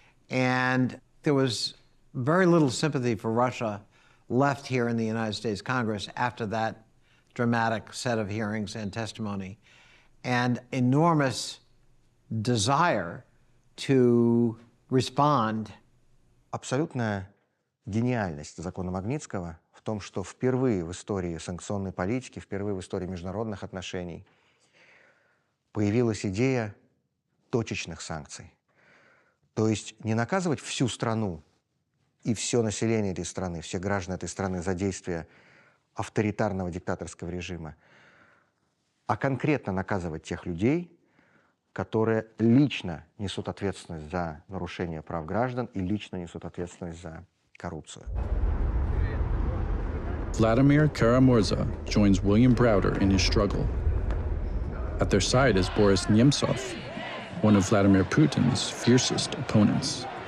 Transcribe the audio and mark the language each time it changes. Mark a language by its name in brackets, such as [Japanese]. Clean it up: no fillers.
[English] And there was very little sympathy for Russia left here in the United States Congress after that dramatic set of hearings and testimony, and enormous desire to respond. [Russian] Абсолютная гениальность закона Магнитского в том, что впервые в истории санкционной политики, впервые в истории международных отношений появилась идея точечных санкций. То есть не наказывать всю страну и все население этой страны, все граждан этой страны за действия авторитарного диктаторского режима, а конкретно наказывать тех людей, которые лично несут ответственность за нарушение прав граждан и лично несут ответственность за коррупцию. [English] Vladimir Kara-Murza joins William Browder in his struggle. At their side is Boris Nemtsov, one of Vladimir Putin's fiercest opponents.